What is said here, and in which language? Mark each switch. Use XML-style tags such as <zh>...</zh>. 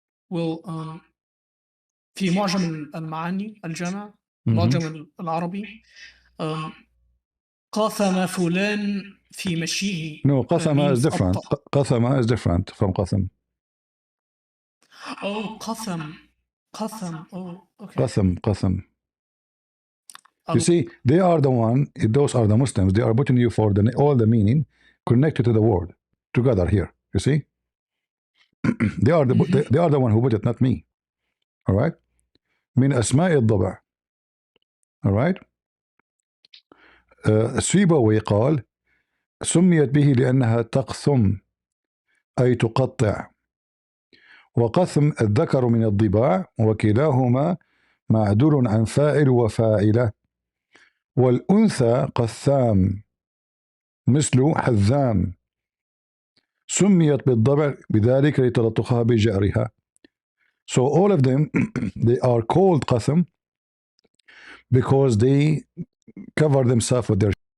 <en>Well,</en> <ar>في معجم المعاني الجامع معجم العربي قاثم فلان في مشيه</ar> <en>No, قثم is means different.</en> <ar>أبطأ.</ar> <en>قثم is different from قثم. Oh, قثم. Oh, okay.</en> <ar>قثم.</ar> <en>You see, they are the one, those are the Muslims, they are putting you for all the meaning connected to the word together here. You see? they are the one who put it, not me. All right?</en> <ar>من أسماء الضبع.</ar> <en>All right?</en> <ar>سيبوي قال سميت به لأنها تقثم أي تقطع، وقثم الذكر من الضباع، وكلاهما معدول عن فاعل وفاعلة، والأنثى قثام مثل حذام، سميت بالضبع بذلك لتلطخها بجأرها.</ar> <en>So all of them, they are called qatham because they cover themselves with their.</en>